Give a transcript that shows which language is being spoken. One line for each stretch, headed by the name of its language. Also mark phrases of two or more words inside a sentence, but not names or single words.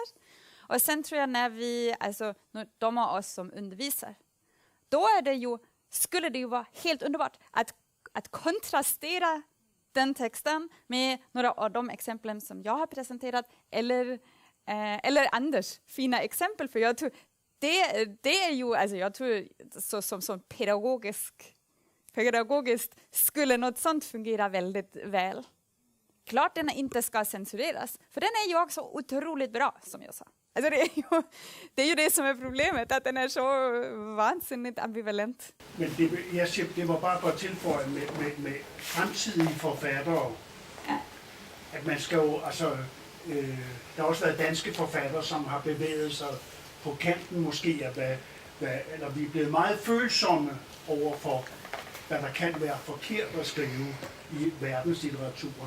Swedish: Och sen tror jag när de av oss som undervisar, då är det ju, skulle det ju vara helt underbart att kontrastera den texten med några av de exemplen som jag har presenterat eller Anders fina exempel, för jag tror det är ju, alltså jag tror som pedagogiskt skulle något sånt fungera väldigt väl. Klart den inte ska censureras, för den är ju också otroligt bra, som jag sa. Alltså det är ju det som är problemet, att den är så vansinnigt ambivalent.
Danish: Men det var bara for at tilføje med fremtidige forfattere, at man skal jo, altså, der har også været danske forfattere, som har bevæget sig på kanten måske, eller vi er blevet meget følsomme over for, hvad der kan være forkert at skrive i verdenslitteraturen.